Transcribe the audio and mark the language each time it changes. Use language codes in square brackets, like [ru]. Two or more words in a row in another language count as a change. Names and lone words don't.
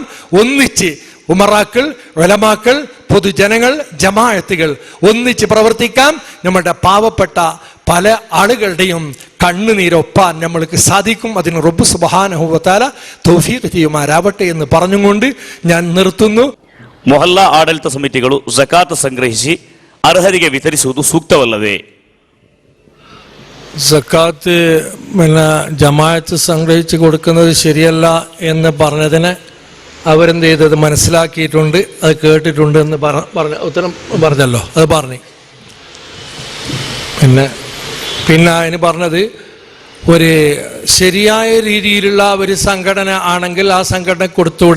[ml] ഒന്നിച്ച് ഉമറാക്കൾ, ഉലമാക്കൾ, പൊതുജനങ്ങൾ, ജമാഅത്തുകൾ ഒന്നിച്ച് പ്രവർത്തിക്കാം. നമ്മുടെ പാവപ്പെട്ട പല ആളുകളുടെയും കണ്ണുനീരൊപ്പാൻ നമ്മൾക്ക് സാധിക്കും. അതിന് [ar] ربّ سبحانه وتعالى [ml] തൗഫീഖ് ചെയ്യുമാറാവട്ടെ എന്ന് പറഞ്ഞുകൊണ്ട് ഞാൻ നിർത്തുന്നു. [kn] ಮೊಹಲ್ಲಾ ಆಡಳಿತ ಸಮಿತಿಗಳು ಝಕಾತ್ ಸಂಗ್ರಹಿಸಿ ಅರ್ಹರಿಗೆ ವಿತರಿಸುವುದು ಸೂಕ್ತವಲ್ಲವೇ? [ml] സക്കാത്ത് ജമാഅത്ത് സംഗ്രഹിച്ച് കൊടുക്കുന്നത് ശരിയല്ല എന്ന് പറഞ്ഞതിന് അവരെന്ത് ചെയ്തത് മനസ്സിലാക്കിയിട്ടുണ്ട്, അത് കേട്ടിട്ടുണ്ട് എന്ന് പറഞ്ഞ ഉത്തരം പറഞ്ഞല്ലോ, അത് പറഞ്ഞു. പിന്നെ അതിന് പറഞ്ഞത് ഒരു ശരിയായ രീതിയിലുള്ള ഒരു സംഘടന ആണെങ്കിൽ ആ സംഘടന കൊടുത്തൂടെ.